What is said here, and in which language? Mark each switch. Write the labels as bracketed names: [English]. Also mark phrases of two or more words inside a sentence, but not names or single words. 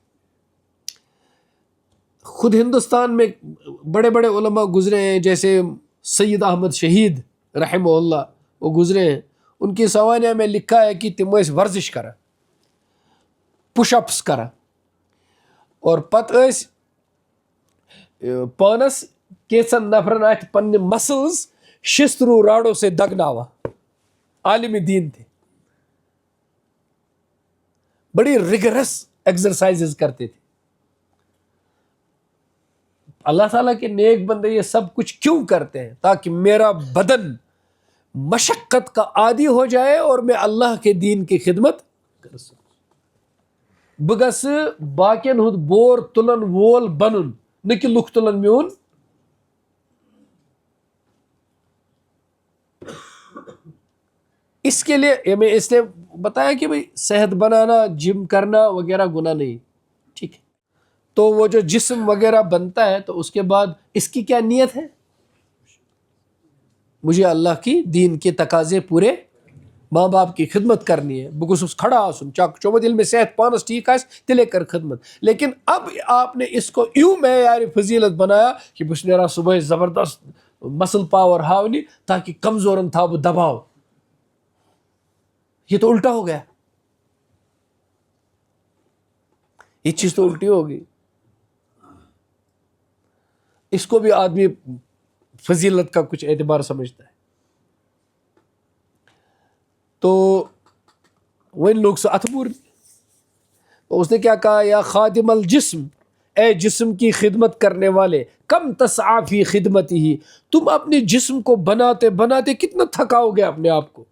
[Urdu] خود ہندوستان میں بڑے بڑے علماء گزرے ہیں، جیسے سید احمد شہید رحمہ اللہ، وہ گزرے ہیں. ان کی سوانح میں لکھا ہے کہ [Kashmiri] تم ٲسۍ ورزش کرا، پش اپس کرا، اور پتہٕ ٲسۍ پانس کینژن نفرن اتھ پننہِ مسلز شسترو راڑو سے دگناوا. [Urdu] عالم دین تھے، بڑی ریگرس ایکسرسائزز کرتے تھے. اللہ تعالیٰ کے نیک بندے یہ سب کچھ کیوں کرتے ہیں؟ تاکہ میرا بدن مشقت کا عادی ہو جائے اور میں اللہ کے دین کی خدمت [Kashmiri] بہ گژھِ باقین ہُنٛد بور تُلن وول بنُن نہ کہ لُکھ تُلن میون. [Urdu] اس کے لیے میں اس نے بتایا کہ بھائی صحت بنانا جم کرنا وغیرہ گناہ نہیں. ٹھیک ہے. تو وہ جو جسم وغیرہ بنتا ہے تو اس کے بعد اس کی کیا نیت ہے؟ مجھے اللہ کی دین کے تقاضے پورے ماں باپ کی خدمت کرنی ہے. [Kashmiri] بہ گوٚژھُس کھڑا آسُن چومت ییٚلہِ مےٚ صحت پانس ٹھیک آسہِ تیٚلے کر خدمت. [Urdu] لیکن اب آپ نے اس کو یوں معیار فضیلت بنایا کہ [Kashmiri] بہٕ چھُس نیران صبح زبردست مسل پاور ہاونہِ تاکہ کمزورن تھاو بہٕ دباؤ. [Urdu] یہ تو الٹا ہو گیا. یہ چیز تو الٹی ہوگی. اس کو بھی آدمی فضیلت کا کچھ اعتبار سمجھتا ہے. تو وہ لوگ سے اتبور اس نے کیا کہا [Arabic] یا خادم الجسم [Urdu] اے جسم کی خدمت کرنے والے [Arabic] کم تسعی فی خدمتی [Urdu] ہی تم اپنے جسم کو بناتے بناتے کتنا تھکاؤ گے اپنے آپ کو.